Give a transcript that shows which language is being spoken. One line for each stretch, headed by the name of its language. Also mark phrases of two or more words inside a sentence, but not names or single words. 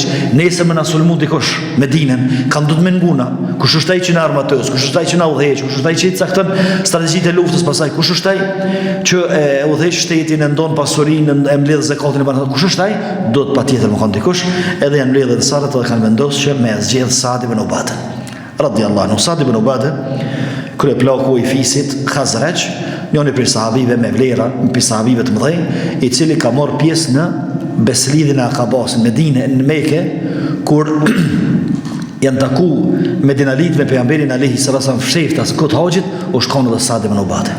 Albanian: Nëse më na sulmu dikush Medinën, kanë duhet më nguna. Kush është ai që na armatos? Kush është ai që na udhëheq? Kush është ai që i cakton strategjitë e luftës pasaj? Kush është ai që udhëheq shtetin, e ndon pasurinë, e mbledh zakatin e banat? Kush është ai? Duhet patjetër më kanë dikush. Edhe janë mbledhur ansarët dhe kanë vendosur që me zgjedh Saad ibn Ubadah
Arabic: رضي الله عنه.
Albanian: Saad ibn Ubadah kryeplaku i fisit Khazraj, njëri prej sahabive me vlera, prej sahabive të mëdhenj, i cili ka marrë pjesë në beslidhjen e Akabas në Medinë, në Mekë, kur janë taku Medinalit me pejgamberin
Arabic: عليه الصلاة والسلام
Albanian: fshehtas kot haxhit, u shkon edhe Saad ibn Ubadah.